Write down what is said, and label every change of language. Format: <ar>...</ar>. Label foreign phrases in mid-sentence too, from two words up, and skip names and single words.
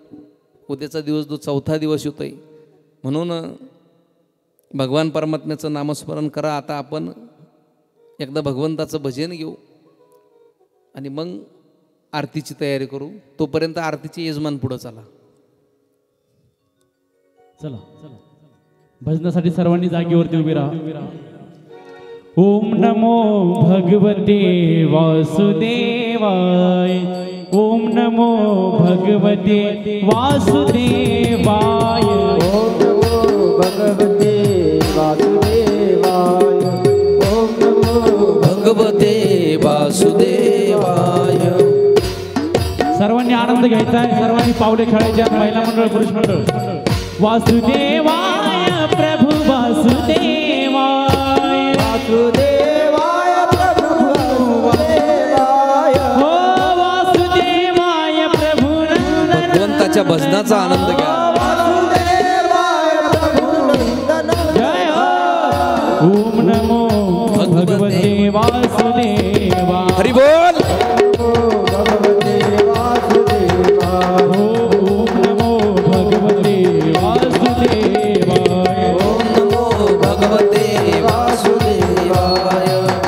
<mr>उद्याचा दिवस जो 4था दिवस होतो आहे. म्हणून भगवान परमात्म्याचं नामस्मरण करा. आता आपण एकदा भगवंताचं भजन घेऊ आणि मग आरतीची तयारी करू. तोपर्यंत आरतीचे यजमान पुढं चला. चला भजनासाठी सर्वांनी जागेवरती उभे राहा.</mr> <sa>ओम नमो भगवते वासुदेवाय. ओम नमो भगवते वासुदेवाय. ओम नमो भगवते वासुदेवाय. ओम नमो भगवते वासुदेवाय.</sa> <mr>सर्वांनी आनंद घ्यायचा आहे. सर्वांनी पावले खेळायचे आहेत. महिला मंडळ पुरुष मंडळ.</mr> <sa>वासुदेवाय प्रभु वासुदेवाय. वासुदेवाय प्रभु वासुदेवाय. हो वासुदेवाय प्रभु नंदन.</sa> <mr>भगवंताच्या भजनाचा आनंद घ्या.</mr> <sa>वासुदेवाय प्रभु नंदन.</sa> <mr>जय हो.</mr> <sa>ओम नमो भगवते वासुदेवाय.</sa> <mr>हरि बोल.</mr> <sa>भगवते वासुदेवाय. ओम नमो भगवते वासुदेवाय. ओम नमो भगवते वासुदेवाय.</sa>